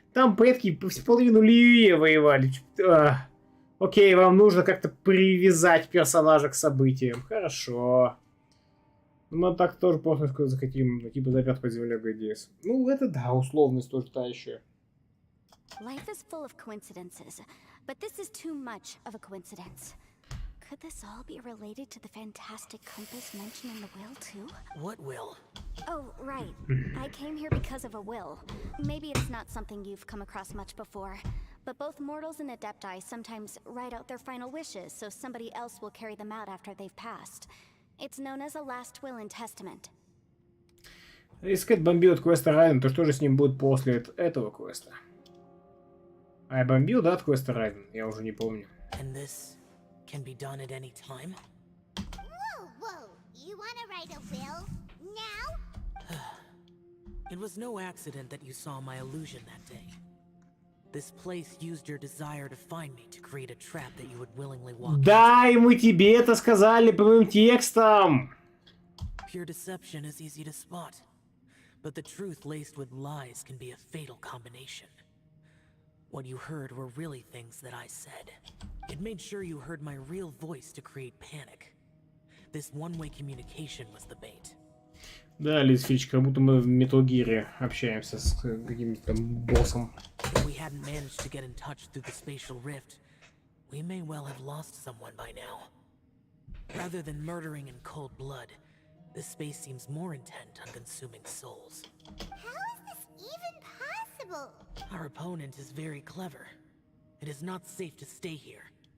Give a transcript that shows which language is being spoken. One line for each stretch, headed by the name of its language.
Russian: Там предки половину Лиюе воевали. Окей, вам нужно как-то привязать персонажа к событиям. Хорошо. Мы так тоже просто захотим, типа, запят под землей ГДС. Ну, это да, условность тоже та еще.
English: Life is full of coincidences, but this is too much of a coincidence. Could this all be related to the fantastic compass mentioned in the will, too? What will? Oh, right. I came here because of a will. Maybe it's not something you've come across much before, but both mortals and adepti sometimes write out their final wishes so somebody else will carry them out after they've passed. It's known as a last will and testament.
Russian: Если Кэт бомбил от квеста Райден, то что же с ним будет после этого квеста? А я бомбил, да, от квеста Райден? Я уже не помню.
English: And this can be done at any time? Whoa, whoa. You wanna write a will? Now? It was no accident that you saw my illusion that day. This place used your desire to find me to create a trap that you would willingly walk
Russian: Да, и мы тебе это сказали прямым текстом!
English: into. Pure deception is easy to spot, but the truth laced with lies can be a fatal combination. What you heard were really things that I said. It made sure you heard my real voice to create panic. This one-way communication was the bait.
Russian: Да, Лизфич, как будто мы в Metal Gear общаемся с каким-то там боссом.
English: If we hadn't managed to get in touch through the spatial rift, we may well have lost someone by now. Rather than murdering in cold blood, this space seems more intent on consuming souls. How is this even possible? Our opponent is very clever. It is not safe to stay here.